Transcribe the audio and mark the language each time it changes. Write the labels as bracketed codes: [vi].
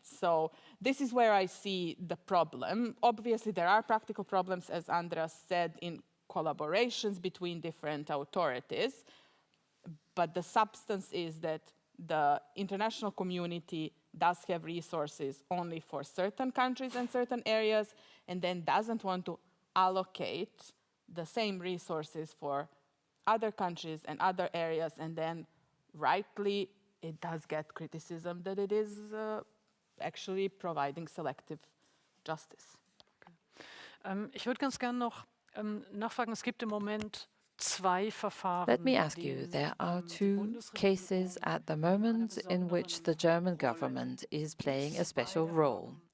[en] So this is where I see the problem. Obviously, there are practical problems, as Andreas said, in collaborations between different authorities, but the substance is that the international community does have resources only for certain countries and certain areas, and then doesn't want to allocate the same resources for other countries and other areas, and then rightly it does get criticism that it is actually providing selective justice. [de] Ich würde ganz gerne noch nachfragen, es gibt im Moment zwei Verfahren. [en] Let me ask you, there are two cases at the moment in which the German government is playing a special role.